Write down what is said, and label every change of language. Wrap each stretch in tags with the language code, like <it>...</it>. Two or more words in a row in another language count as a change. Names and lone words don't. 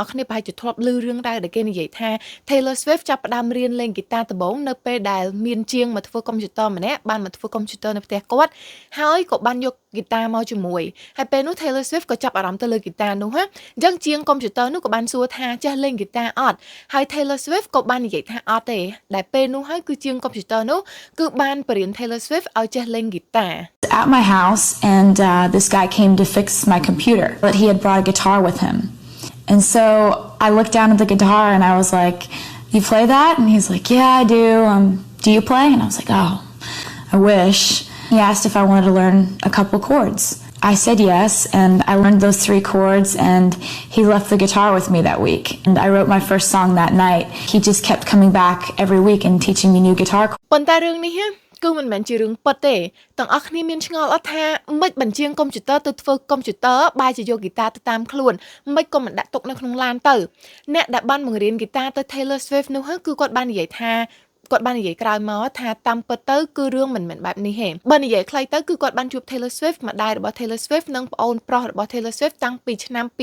<km>ស់គ្នាប្រហែលជាធ្លាប់ឮរឿងរ៉ាវដែលគេនិយាយថា Taylor Swift ចាប់ផ្ដើមរៀនលេងហ្គីតាដំបូងនៅពេលដែលមានជាងមកធ្វើកុំព្យូទ័រម្នាក់បានមកធ្វើកុំព្យូទ័រនៅផ្ទះគាត់ហើយក៏បានយកហ្គីតាមកជាមួយហើយពេលនោះ Taylor Swift ក៏ចាប់អារម្មណ៍ទៅលើហ្គីតានោះអញ្ចឹងជាងកុំព្យូទ័រនោះក៏បានសួរថាចេះលេងហ្គីតាអត់ហើយ Taylor Swift ក៏បាននិយាយថាអត់ទេដែលពេលនោះហើយគឺជាងកុំព្យូទ័រនោះគឺបានបរៀន Taylor Swift ឲ្យចេះលេងហ្គីតា</km> <en>At my house and this guy came to fix my computer but he had brought a guitar with him and so I looked down at the guitar and I was like you play that and he's like yeah I do you play and I was like oh I wish he asked if I wanted to learn a couple chords I said yes and I learned those 3 chords and he left the guitar with me that week and I wrote my first song that night he just kept coming back every week and teaching me new guitar</en> <km>ប៉ុន្តែរឿងនេះគឺមិនមែនជារឿងពិតទេទាំងអស់គ្នាមានឆ្ងល់អត់ថាមិនបញ្ជាកុំព្យូទ័រទៅធ្វើកុំព្យូទ័របែរជាយកហ្គីតាទៅតាមខ្លួនមិនក៏មិនដាក់ទុកនៅក្នុងឡានទៅអ្នកដែលបានបង្រៀនហ្គីតាទៅ Taylor Swift នោះគឺគាត់បាននិយាយថាគាត់បាននិយាយក្រោយមកថាតាមពិតទៅគឺរឿងមិនមែនបែបនេះទេបើនិយាយខ្លីទៅគឺគាត់បានជួប Taylor Swift ម្ដាយរបស់ Taylor Swift និងប្អូនប្រុសរបស់ Taylor Swift តាំងពីឆ្នាំ</km>